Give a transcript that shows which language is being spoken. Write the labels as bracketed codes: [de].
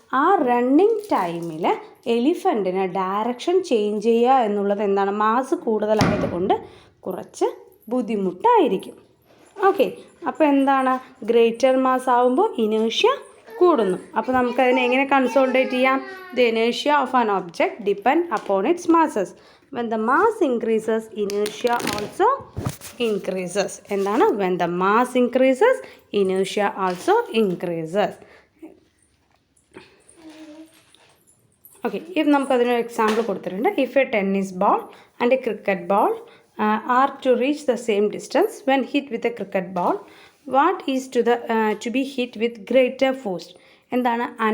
[ml] ആ റണ്ണിങ് ടൈമിൽ എലിഫൻറ്റിന് direction change ചെയ്യുക എന്നുള്ളത് എന്താണ്? മാസ് കൂടുതലായതുകൊണ്ട് കുറച്ച് ബുദ്ധിമുട്ടായിരിക്കും. ഓക്കെ, അപ്പോൾ എന്താണ്? ഗ്രേറ്റർ മാസ് ആവുമ്പോൾ ഇനേർഷ്യ കൂടുന്നു. അപ്പോൾ നമുക്കതിനെ എങ്ങനെ കൺസോൾട്ടേറ്റ് ചെയ്യാം? [en] The inertia of an object depend upon its masses. When the mass increases, inertia also increases. [ml] എന്താണ്? [en] When the mass increases, inertia also increases. [ml] Okay, ഇപ്പം നമുക്കതിനൊരു എക്സാമ്പിൾ കൊടുത്തിട്ടുണ്ട്. [en] If a tennis ball and a cricket ball are to reach the same distance when hit with a cricket ball, what is to be hit with greater force? [ml] എന്താണ്?